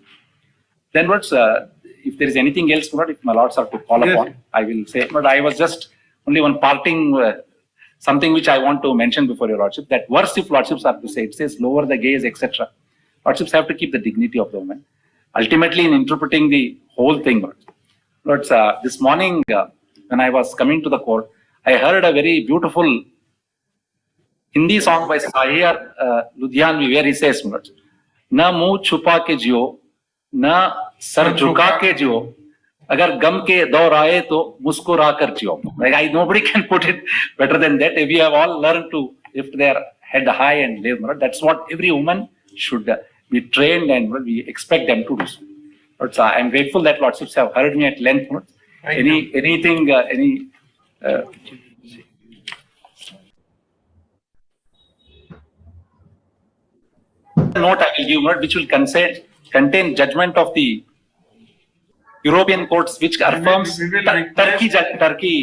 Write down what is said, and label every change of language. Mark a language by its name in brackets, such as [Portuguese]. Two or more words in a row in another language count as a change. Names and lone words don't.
[English] Then what's, if there is anything else, if my lords are to call upon, I will say, but I was just only one parting, something which I want to mention before your lordship, that worse if lordships are to say, it says lower the gaze, etc. Lordships have to keep the dignity of the woman. Ultimately, in interpreting the whole thing, Lords, this morning, when I was coming to the court, I heard a very beautiful Hindi song by Sahir Ludhianvi, where he says, [Hindi] ना मुँह छुपा के जियो, ना सर झुका के जियो, अगर ग़म के दौर आए तो मुस्कुरा कर जियो. [English] Like nobody can put it better than that. We have all learned to lift their head high and live. That's what every woman should be trained, and we expect them to do so. But I'm grateful that lordships have heard me at length. Anything note I will give, which will contain judgment of the European courts, which affirms Turkey.